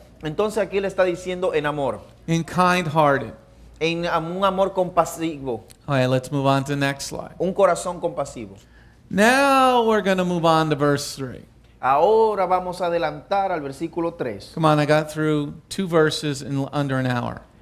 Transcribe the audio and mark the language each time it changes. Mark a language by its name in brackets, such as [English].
[Spanish] Entonces aquí le está diciendo en amor, [English] in kind-hearted. [Spanish] en un amor compasivo, [English] All right, let's move on to the next slide. [Spanish] un corazón compasivo. [English] Now we're going to move on to verse 3. [Spanish] Ahora vamos a adelantar al versículo 3. [English] Come on, I got through 2 verses in under an hour.